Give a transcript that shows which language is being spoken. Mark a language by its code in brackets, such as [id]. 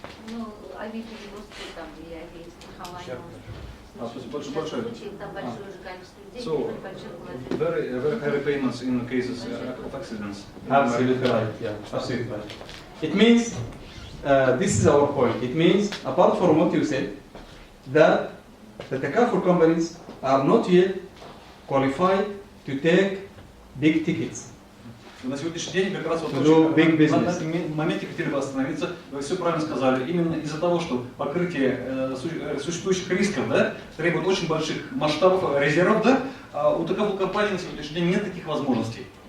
[ru] Ну, авиаперевозки там и авиастрахование. Большое. Там большое же количество людей, [en] So, [ru] больших вложений. [en] very high repayments in cases of accidents. Absolutely right. Yeah, absolutely right. It means this is our point. It means, apart from what you said, that the takaful companies are not yet qualified to take big tickets. [ru] На сегодняшний день как раз вот [en] big business. [ru] на этом моменте хотели бы остановиться. Вы все правильно сказали. Именно из-за того, что покрытие существующих рисков, да, требует очень больших масштабов резервов, да, а у таких компаний на сегодняшний день нет таких возможностей.